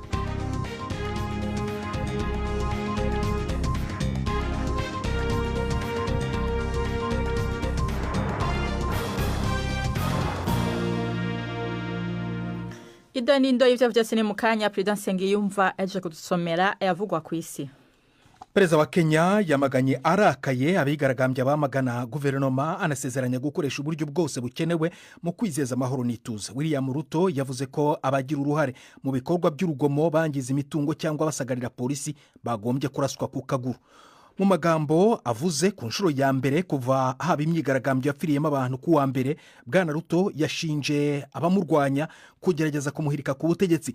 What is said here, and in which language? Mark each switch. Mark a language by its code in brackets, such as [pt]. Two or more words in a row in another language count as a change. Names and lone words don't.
[rn] Idonindo y'ivyo vyose ni mukanya Prudence Ngiyumva aje kudusomera yavugwa ku isi. Perezida wa Kenya yamaganye arakaye abigaragambya bamagana guverinoma anasezeranya gukoresha uburyo bwose bukenewe mu kwizeza amahoro n'ituze. William Ruto yavuze ko abagira uruhare mu bikorwa by'urugomo bangiza imitungo cyangwa basagarira polisi bagombye kuraswa ku kaguru. Mu magambo avuze ku nshuro ya mbere kuva haba imyigaragambyo yapfiriyemo abantu ku wa mbere, Bwana Ruto yashinje abamurwanya kugerageza kumuhirika ku butegetsi.